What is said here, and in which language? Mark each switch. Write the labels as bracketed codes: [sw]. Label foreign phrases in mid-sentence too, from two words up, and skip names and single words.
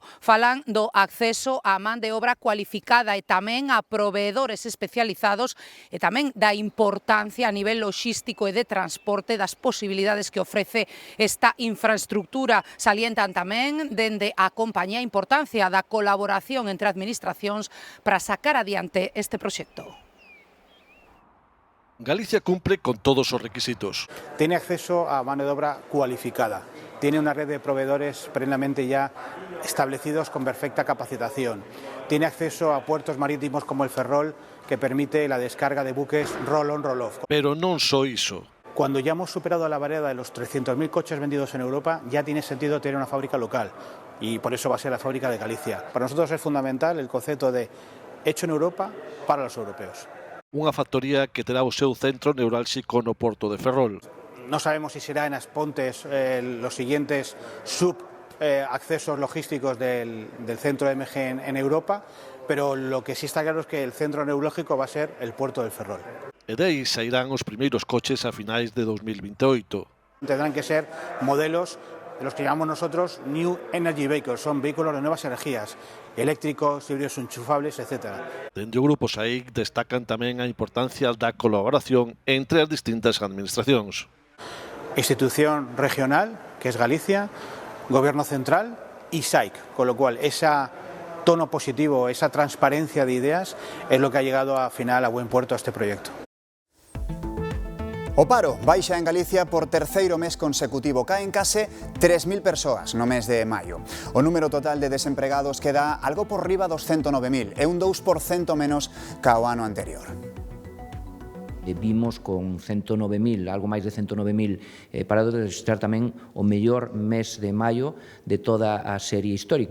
[gl] Falan do acceso á man de obra cualificada e tamén a proveedores especializados e tamén da importancia a nivel logístico e de transporte das posibilidades que ofrece esta infraestructura. Salientan tamén dende a compañía a importancia da colaboración entre administracións para sacar adiante este proxecto. Galicia cumple con todos os requisitos. [es] Tiene acceso a mano de obra cualificada, tiene una red de proveedores plenamente ya establecidos con perfecta capacitación, tiene acceso a puertos marítimos como el Ferrol, que permite la descarga de buques [en] roll-on, roll-off. [gl] Pero non só iso. [es] Cuando ya hemos superado la barrera de los 300.000 coches vendidos en Europa, ya tiene sentido tener una fábrica local y por eso va a ser la fábrica de Galicia. Para nosotros es fundamental el concepto de hecho en Europa para los europeos. [gl] Unha factoría que terá o seu centro neurálxico no porto de Ferrol. [es] No sabemos si será en As Pontes los siguientes accesos logísticos del centro MG en Europa, pero lo que sí está claro es que el centro neurológico va a ser el puerto del Ferrol. [gl] E dai sairán os primeiros coches a finais de 2028. [es] Tendrán que ser modelos de los que llamamos nosotros [en] New Energy Vehicles, [es] son vehículos de nuevas energías, eléctricos, híbridos enchufables, etc. [gl] Dende o grupo SAIC destacan tamén a importancia da colaboración entre as distintas administracións. [es] institución regional, que es Galicia, Gobierno central y SAIC, con lo cual ese tono positivo, esa transparencia de ideas es lo que ha llegado al final a buen puerto a este proyecto. [gl] O paro baixa en Galicia por terceiro mes consecutivo. Caen case 3.000 persoas no mes de maio. O número total de desempregados queda algo por riba dos 109.000, é un 2% menos ca o ano anterior. Vimos con 109.000, algo máis de 109.000 parados, registrar tamén o mellor mes de maio de toda a serie histórica.